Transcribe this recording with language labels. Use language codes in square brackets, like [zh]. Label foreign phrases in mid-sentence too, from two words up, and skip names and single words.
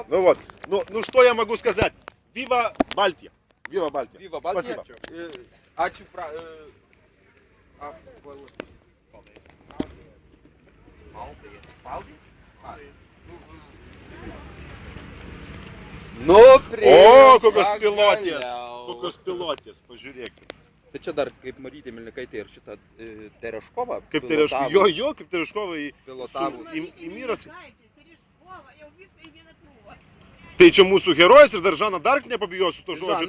[ru] Ну вот. Ну что я могу сказать? Вива Балтия. Вива Балтия. Вива Балтия. Спасибо. Ачу Ну, О, [lt] kokios pilotės. Kokios pilotės, pažiūrėkit. Tai čia dar kaip Marytė Milnikaitė ir šitą Tereškovą. Kaip Tereškova. Jo, kaip Tereškova Pilotavo. į Myras. Tai čia mūsų herojus ir dar Žana Dark nepabijosiu to žodžio,